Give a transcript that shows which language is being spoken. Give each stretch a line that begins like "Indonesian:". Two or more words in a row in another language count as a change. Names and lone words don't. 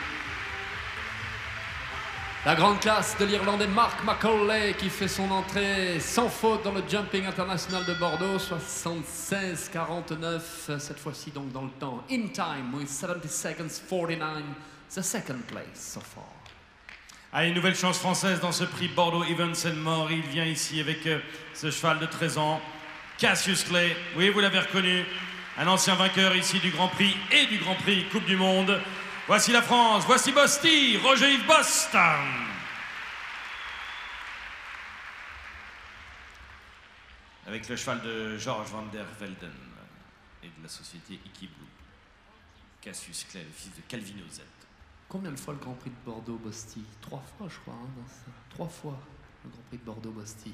French: La grande classe de l'Irlandais Mark McAuley qui fait son entrée sans faute dans le Jumping International de Bordeaux. 76-49, cette fois-ci donc dans le temps.
English: In time with 70 seconds 49, the second place so far.
French: Allez, nouvelle chance française dans ce prix Bordeaux Events More. Il vient ici avec ce cheval de 13 ans, Cassius Clay. Oui, vous l'avez reconnu. Un ancien vainqueur ici du Grand Prix et du Grand Prix Coupe du Monde. Voici la France, voici Bosty, Roger-Yves Bost. Avec le cheval de Georges van der Velden et de la société Ikiblue. Cassius Clay, le fils de Calvino Z. Combien de fois le Grand Prix de Bordeaux, Bosty? 3 fois, je crois. 3 fois le Grand Prix de Bordeaux, Bosty.